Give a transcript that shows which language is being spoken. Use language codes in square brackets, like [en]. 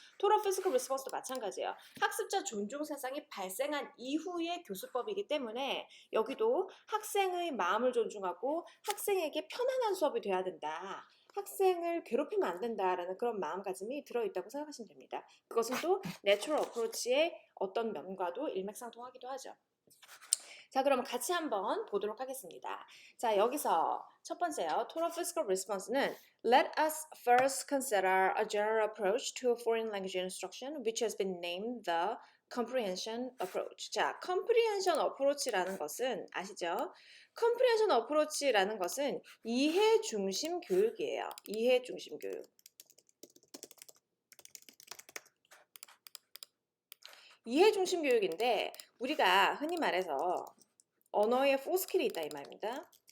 [ko] 토럴 피지컬 리스폰스도 마찬가지예요. 학습자 존중 사상이 발생한 이후의 교수법이기 때문에 여기도 학생의 마음을 존중하고 학생에게 편안한 수업이 돼야 된다. 학생을 괴롭히면 안 된다라는 그런 마음가짐이 들어있다고 생각하시면 됩니다. 그것은 또 내추럴 어프로치의 어떤 면과도 일맥상통하기도 하죠. 자, 그러면 같이 한번 보도록 하겠습니다. 자, 여기서 첫 번째요. [en] Total physical response는 Let us first consider a general approach to foreign language instruction, which has been named the comprehension approach. [ko] 자, comprehension approach라는 것은 아시죠? comprehension approach라는 것은 이해 중심 교육이에요. 이해 중심 교육. 이해 중심 교육인데 우리가 흔히 말해서 언어에 4스킬이 있다 이 말입니다.